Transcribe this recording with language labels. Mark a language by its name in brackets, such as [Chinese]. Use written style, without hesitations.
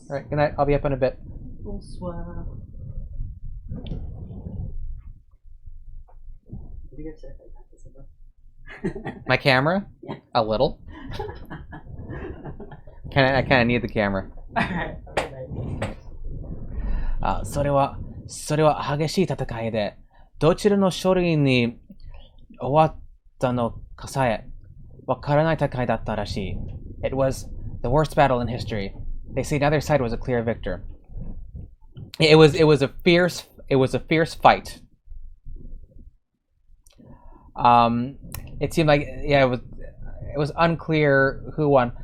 [English] Alright, good night. I'll be up in a bit. [French] Bonsoir. [English] What do you guys say about that? My camera? Yeah. A little. I kind of need the camera. Alright. [Japanese] それは激しい戦いで、どちらの勝利に終わったのかさえわからない戦いだったらしい。 [English] It was the worst battle in history. They say neither side was a clear victor. It was a fierce fight. It seemed like it was unclear who won.